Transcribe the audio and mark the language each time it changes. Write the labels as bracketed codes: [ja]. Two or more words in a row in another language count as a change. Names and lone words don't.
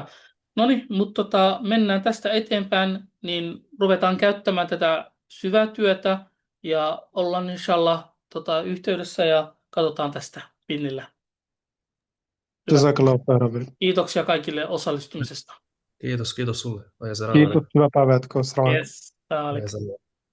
[fi] No niin, mutta mennään tästä eteenpäin, niin ruvetaan käyttämään tätä syvää työtä ja ollaan inshallah yhteydessä ja katsotaan tästä pinnillä. Hyvä. [ar] جزاك الله خيرا. [fi] Kiitoksia kaikille osallistumisesta. Kiitos sulle. Aja se Kiitos, hyvää päivää jatkoa. [ar] السلام عليكم. [en] Yes. [fi] Tää oli Aja